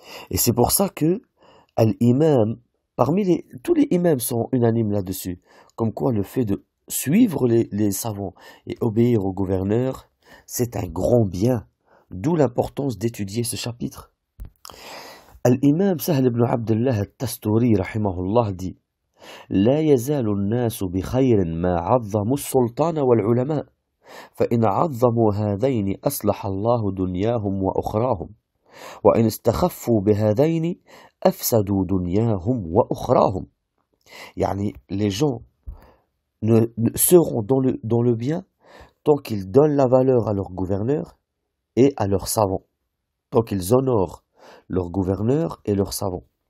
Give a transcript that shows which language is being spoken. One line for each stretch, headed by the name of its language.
French: Et c'est pour ça que l'imam, tous les imams sont unanimes là-dessus, comme quoi le fait de suivre les savants et obéir au gouverneur, c'est un grand bien, d'où l'importance d'étudier ce chapitre.
Arabic: L'imam Sahl ibn Abdullah al-Tasturi, rahimahullah, dit لا يزال الناس بخير ما عظموا السلطان والعلماء فإن عظموا هذين أصلح الله دنياهم وأخراهم وإن استخفوا بهذين أفسدوا دنياهم وأخراهم.
French: يعني les gens ne seront dans le bien tant qu'ils donnent la valeur à leur gouverneur et à leurs savants, tant qu'ils honorent leur gouverneur et leurs savants.